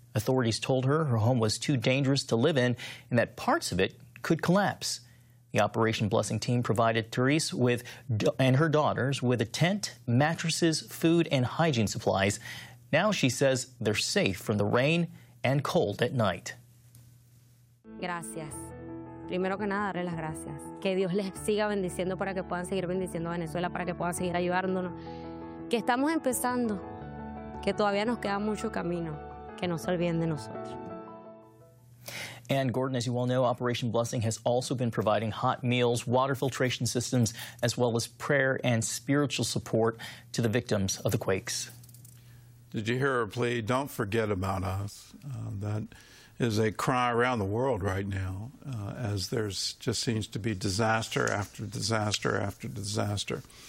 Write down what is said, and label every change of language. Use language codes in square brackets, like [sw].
[en] Authorities told her home was too dangerous to live in and that parts of it could collapse. The Operation Blessing team provided Therese with and her daughters with a tent, mattresses, food, and hygiene supplies. Now she says they're safe from the rain and cold at night. [es] Gracias. Primero que nada, darle las gracias. Que Dios les siga bendiciendo para que puedan seguir bendiciendo a Venezuela, para que puedan seguir ayudándonos. Que estamos empezando, que todavía nos queda mucho camino, que no se olviden de nosotros. [en] And Gordon, as you all know, Operation Blessing has also been providing hot meals, water filtration systems, as well as prayer and spiritual support to the victims of the quakes. Did you hear her plea? Don't forget about us. That is a cry around the world right now, as there's just seems to be disaster after disaster after disaster.